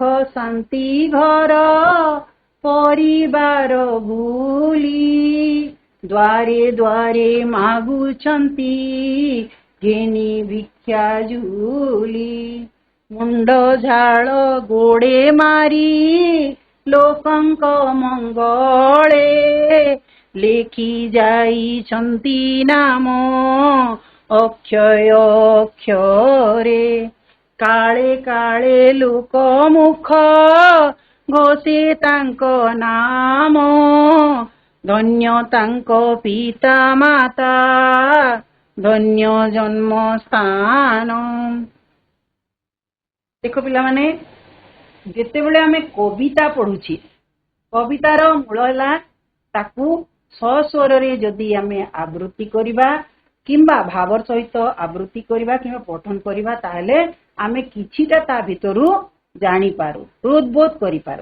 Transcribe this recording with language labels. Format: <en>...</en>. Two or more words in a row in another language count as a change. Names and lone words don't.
<or>ଶାନ୍ତି ଘର ପରିବାର ଭୁଲି ଦ୍ୱାରେ ଦ୍ୱାରେ ମାଗୁଛନ୍ତି ଘେନି ଭିକ୍ଷା ଝୁଲି ମୁଣ୍ଡ ଝାଡ଼ ଗୋଡ଼େ ମାରି ଲୋକଙ୍କ ମଙ୍ଗଳେ ଲେଖି ଯାଇଛନ୍ତି ନାମ ଅକ୍ଷୟ ଅକ୍ଷରେ କାଳେ କାଳେ ଲୋକ ମୁଖ ଘୋଷେ ତାଙ୍କ ନାମ ଧନ୍ୟ ତାଙ୍କ ପିତା ମାତା ଧନ୍ୟ ଜନ୍ମ ସ୍ଥାନ। ଦେଖ ପିଲା ମାନେ ଯେତେ ବେଳେ ଆମେ କବିତା ପଢୁଛୁ କବିତାର ମୂଳ ହେ ତାକୁ ସସ୍ୱର ରେ ଯଦି ଆମେ ଆବୃତ୍ତି କରିବା କିମ୍ବା ଭାବର ସହିତ ଆବୃତ୍ତି କରିବା କିମ୍ବା ପଠନ କରିବା ତାହାଲେ ଆମେ କିଛିଟା ତା ଭିତରୁ ଜାଣି ପାରୁ ହୃଦବୋଧ କରି ପାରୁ।</or>